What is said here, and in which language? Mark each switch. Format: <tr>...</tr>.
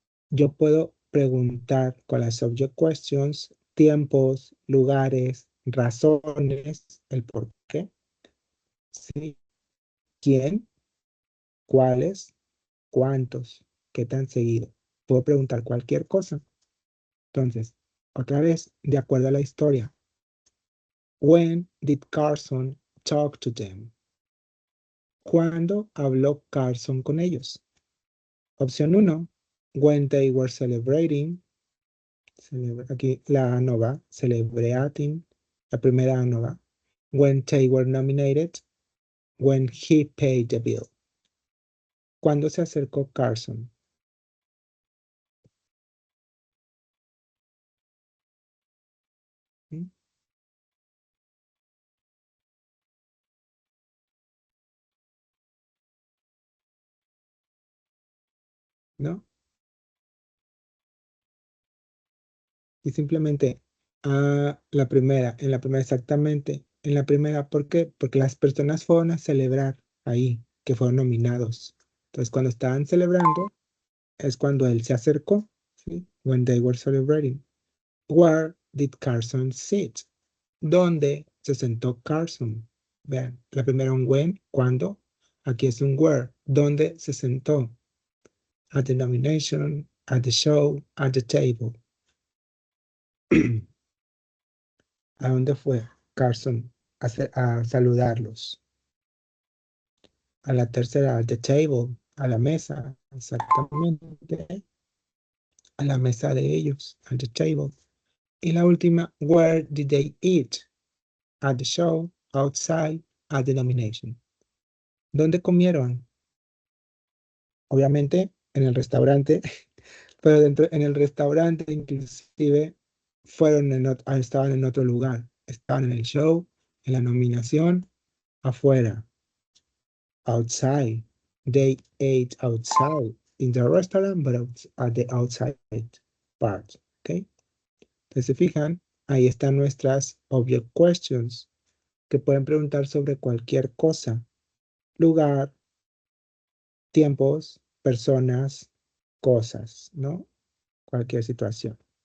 <es>Yo puedo preguntar con las subject questions tiempos, lugares, razones, el por qué, ¿sí? ¿Quién? ¿Cuáles? ¿Cuántos? ¿Qué tan seguido? Puedo preguntar cualquier cosa. Entonces, otra vez, de acuerdo a la historia.</es> <en>When did Carson talk to them?</en> <es>¿Cuándo habló Carson con ellos? Opción 1,</es> <en>when they were celebrating.</en> <es>Aquí la ANOVA, celebrating, la primera ANOVA.</es> <en>When they were nominated, when he paid the bill.</en> <es>¿Cuándo se acercó Carson? ¿Mm? ¿No? Y simplemente en la primera exactamente, en la primera, ¿por qué? Porque las personas fueron a celebrar ahí, que fueron nominados. Entonces, cuando estaban celebrando, es cuando él se acercó, ¿sí?</es> <en>When they were celebrating. Where did Carson sit?</en> <es>¿Dónde se sentó Carson? Vean, la primera un when, ¿cuándo? Aquí es un where, ¿dónde se sentó?</es> <en>At the nomination, at the show, at the table.</en> <es>¿A dónde fue Carson a saludarlos? A la tercera,</es> <en>at the table,</en> <es>a la mesa, exactamente, a la mesa de ellos, at the table. Y la última,</es> <en>where did they eat? At the show, outside, at the nomination.</en> <es>¿Dónde comieron? Obviamente en el restaurante, pero en el restaurante inclusive estaban en otro lugar. Estaban en el show, en la nominación, afuera, outside.</es> <en>They ate outside in the restaurant, but at the outside part. ¿Ok?</en> <es>Entonces, se fijan, ahí están nuestras object questions que pueden preguntar sobre cualquier cosa, lugar, tiempos, personas, cosas, ¿no? Cualquier situación.</es>